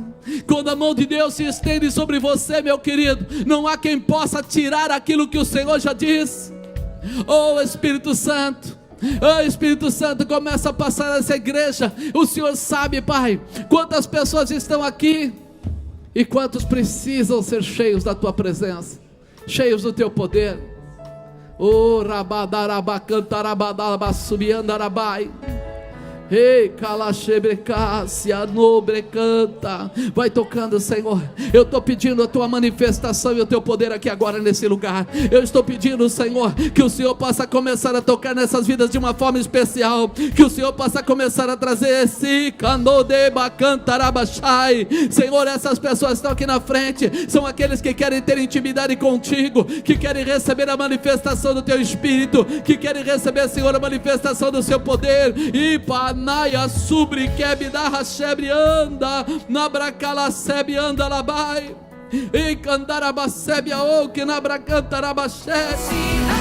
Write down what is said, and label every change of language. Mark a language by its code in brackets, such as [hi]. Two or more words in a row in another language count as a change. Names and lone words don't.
[pt] Quando a mão de Deus se estende sobre você, meu querido, não há quem possa tirar aquilo que o Senhor já disse. Oh Espírito Santo, oh Espírito Santo, começa a passar nessa igreja. O Senhor sabe, Pai, quantas pessoas estão aqui e quantos precisam ser cheios da Tua presença, cheios do Teu poder. Oh rabadarabacantarabadarabasubiandarabai. Ei, calachebrecácia, nobrecanta. Vai tocando, Senhor. Eu estou pedindo a Tua manifestação e o Teu poder aqui agora nesse lugar. Eu estou pedindo, Senhor, que o Senhor possa começar a tocar nessas vidas de uma forma especial. Que o Senhor possa começar a trazer esse canodebacantarabaxai. Senhor, essas pessoas estão aqui na frente, são aqueles que querem ter intimidade contigo, que querem receber a manifestação do Teu Espírito, que querem receber, Senhor, a manifestação do Seu poder. E Naya subri quebida chebre anda na bracala sebe anda labai e candarabacebe a o que na bracantarabaché.